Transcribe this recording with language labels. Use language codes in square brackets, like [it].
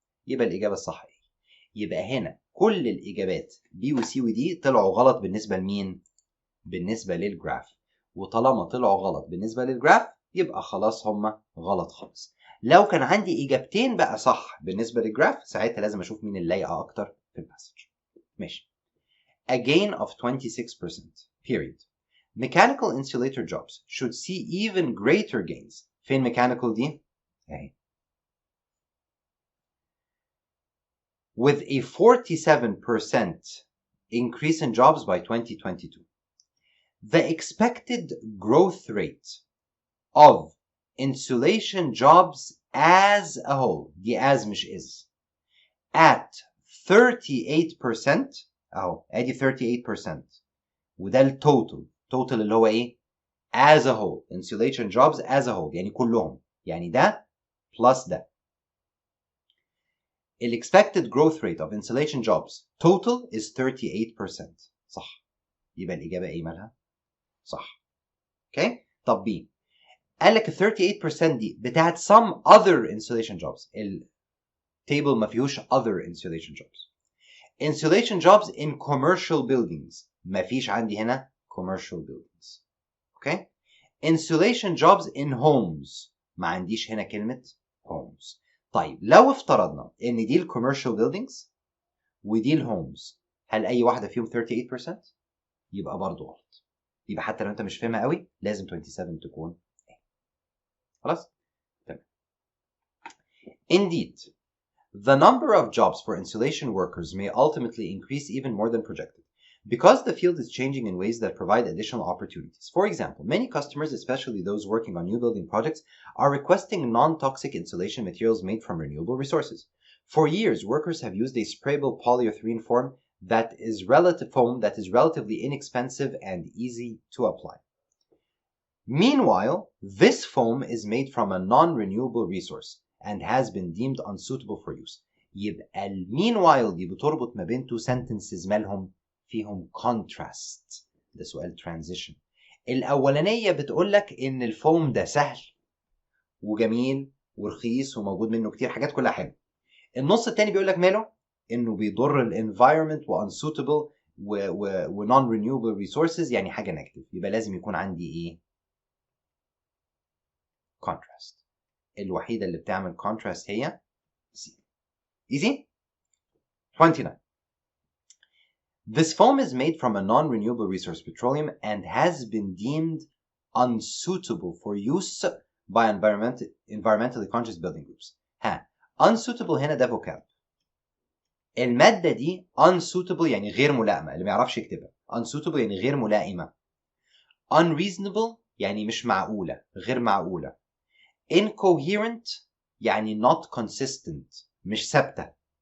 [ar] يبقى الإجابة الصح إيه؟ يبقى هنا كل الإجابات B و C و D طلعوا غلط بالنسبة لمين؟ بالنسبة للجراف. وطالما طلعوا غلط بالنسبة للجراف يبقى خلاص هما غلط خالص. لو كان عندي إجابتين بقى صح بالنسبة للجراف ساعتها لازم أشوف مين اللايقة أكتر في الباسج. [en] ماشي. A gain of 26%. Period. Mechanical insulator jobs should see even greater gains. [ar] فين mechanical دي؟ أهي. [en] With a 47% increase in jobs by 2022. The expected growth rate of insulation jobs as a whole, دي as مش is, at 38%. [ar] اهو ادي 38%، وده التوتال. توتال اللي هو ايه؟ as a whole. insulation jobs as a whole يعني كلهم، يعني ده plus ده. [en] ال expected growth rate of insulation jobs total is 38%. [ar] صح. يبقى الإجابة ايه مالها؟ صح. اوكي. طب B قال لك ال 38% دي بتاعت [en] some other insulation jobs. [ar] التيبل ما فيهوش [en] other insulation jobs. Insulation jobs in commercial buildings [ar] ما فيش عندي هنا [en] commercial buildings. [ar] اوكي. [en] Insulation jobs in homes [ar] ما عنديش هنا كلمة [en] homes. [ar] طيب لو افترضنا ان دي ال commercial buildings ودي ال homes، هل اي واحدة فيهم 38%؟ يبقى برضو غلط. يبقى حتى لو انت مش فاهمها قوي لازم 27 تكون ايه. خلاص؟ تمام. [en] Indeed, the number of jobs for insulation workers may ultimately increase even more than projected because the field is changing in ways that provide additional opportunities. For example, many customers, especially those working on new building projects, are requesting non-toxic insulation materials made from renewable resources. For years, workers have used a sprayable polyurethane foam that is relatively inexpensive and easy to apply. Meanwhile, this foam is made from a non-renewable resource and has been deemed unsuitable for use. [ar] يبقى meanwhile دي بتربط ما بين two sentences مالهم فيهم contrast. ده سؤال transition. الأولانية بتقولك إن الفوم ده سهل وجميل ورخيص وموجود منه كتير حاجات كلها حلوة. النص التاني بيقولك ماله إنه بيضر الانفايرمنت وunsuitable و non-renewable resources يعني حاجة نيجاتيف. يبقى لازم يكون عندي إيه؟ contrast. الوحيدة اللي بتعمل contrast هي C. [en] Easy? 29. This foam is made from a non-renewable resource, petroleum, and has been deemed unsuitable for use by environmentally conscious building groups. [ar] unsuitable هنا ده vocab. المادة دي unsuitable يعني غير ملائمة، اللي ما يعرفش يكتبها. unsuitable يعني غير ملائمة. unreasonable يعني مش معقولة، غير معقولة. incoherent يعني not consistent، مش ثابتة.